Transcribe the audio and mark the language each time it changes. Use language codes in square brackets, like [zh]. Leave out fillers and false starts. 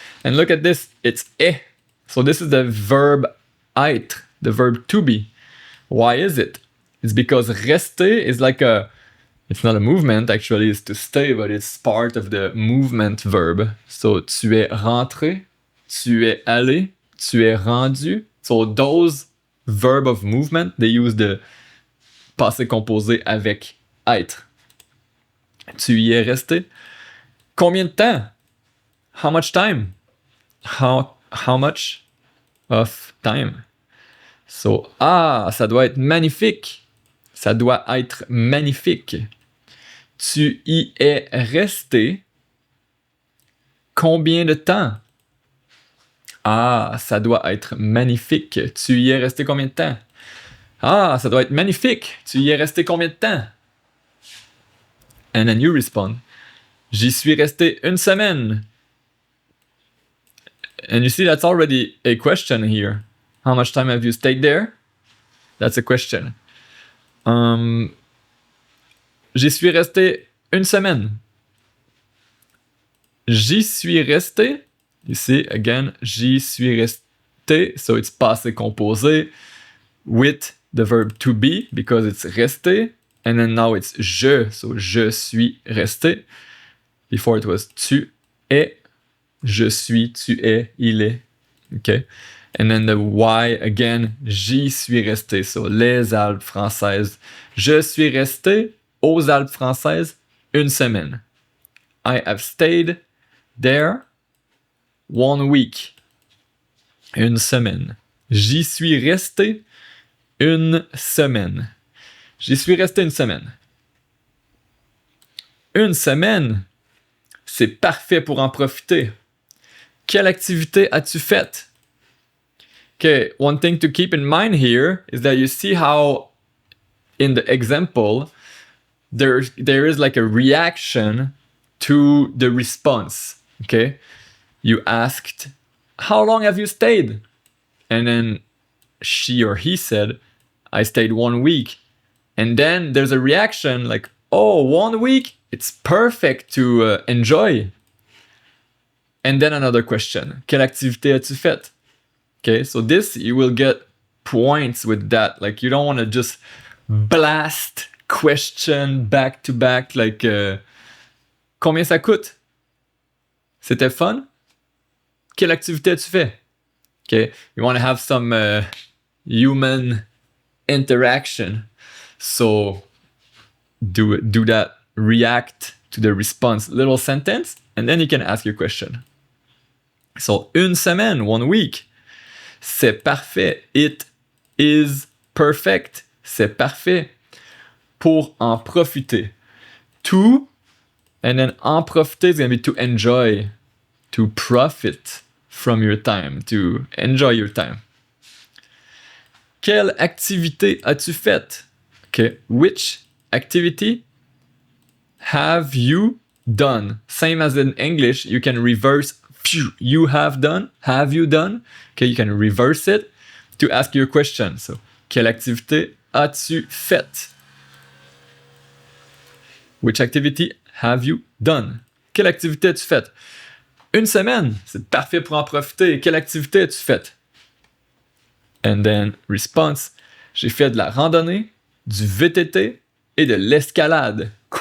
[en] And look at this, it's est. So this is the verb être, the verb to be. Why is it? It's because rester is like it's not a movement, actually, it's to stay, but it's part of the movement verb. [fr] So, tu es rentré, tu es allé, tu es rendu. [en] So, those verb of movement, they use the passé composé avec être. [fr] Tu y es resté. Combien de temps? [en] How much time? How much of time? [fr] So, ça doit être magnifique. Ça doit être magnifique. Tu y es resté combien de temps? Ça doit être magnifique. Tu y es resté combien de temps? Ça doit être magnifique. Tu y es resté combien de temps? [en] And then you respond. [fr] J'y suis resté une semaine. [en] And you see, that's already a question here. How much time have you stayed there? That's a question. [fr] J'y suis resté une semaine. J'y suis resté. [en] You see, again, [fr] j'y suis resté. [en] So it's passé composé with the verb to be because it's resté. And then now it's je. So [fr] je suis resté. [en] Before it was [fr] tu es. Je suis, tu es, il est. Okay. [en] And then the Y again, j'y suis resté. [fr] So les Alpes françaises. Je suis resté aux Alpes françaises une semaine. [en] I have stayed there 1 week. [fr] Une semaine. J'y suis resté une semaine. J'y suis resté une semaine. Une semaine, c'est parfait pour en profiter. Quelle activité as-tu faite? [en] Okay, one thing to keep in mind here is that you see how in the example, there is like a reaction to the response. Okay, you asked, how long have you stayed? And then she or he said, I stayed 1 week. And then there's a reaction like, 1 week? It's perfect to enjoy. And then another question, [fr] quelle activité as-tu faite? [en] Okay, so this, you will get points with that. Like, you don't want to just blast question back to back, like, [fr] combien ça coûte? C'était fun? Quelle activité as-tu fait? [en] Okay, you want to have some human interaction. So, do that, react to the response, little sentence, and then you can ask your question. [fr] So, une semaine, 1 week. C'est parfait. [en] It is perfect. [fr] C'est parfait. Pour en profiter. [en] To, and then [fr] en profiter [en] is going to be to enjoy. To profit from your time. To enjoy your time. [fr] Quelle activité as-tu faite? [en] Okay. Which activity have you done? Same as in English, you can reverse you have done, have you done? Okay, you can reverse it to ask your question. [fr] So, quelle activité as-tu faite? [en] Which activity have you done? [fr] Quelle activité as-tu faite? Une semaine, c'est parfait pour en profiter. Quelle activité as-tu faite? [en] And then, response, [fr] j'ai fait de la randonnée, du VTT et de l'escalade.